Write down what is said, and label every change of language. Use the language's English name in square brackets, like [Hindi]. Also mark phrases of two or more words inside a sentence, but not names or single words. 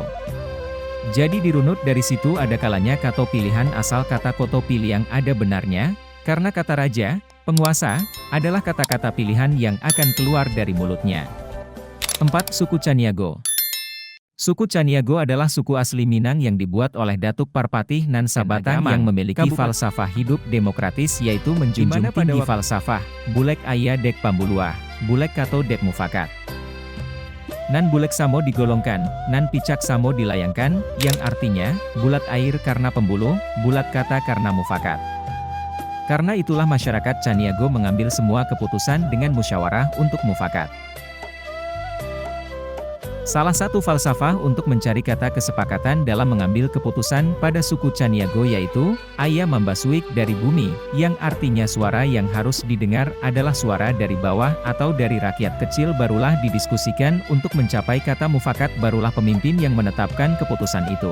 [Indonesian] Jadi dirunut dari situ ada kalanya Kato pilihan asal kata Koto Piliang ada benarnya, karena kata raja, penguasa, adalah kata-kata pilihan yang akan keluar dari mulutnya. 4. Suku Caniago. Suku Caniago adalah suku asli Minang yang dibuat oleh Datuk Parpatih Nan Sabatang yang memiliki falsafah hidup demokratis yaitu menjunjung tinggi falsafah, [Minangkabau] bulek aya dek pambuluah, bulek kato dek mufakat. Nan bulek samo digolongkan, nan picak samo dilayangkan, [Indonesian] yang artinya, bulat air karena pembuluh, bulat kata karena mufakat. Karena itulah masyarakat Caniago mengambil semua keputusan dengan musyawarah untuk mufakat. Salah satu falsafah untuk mencari kata kesepakatan dalam mengambil keputusan pada suku Caniago yaitu, [Minangkabau] Aya Mambasuik [Indonesian] dari bumi, yang artinya suara yang harus didengar adalah suara dari bawah atau dari rakyat kecil barulah didiskusikan untuk mencapai kata mufakat barulah pemimpin yang menetapkan keputusan itu.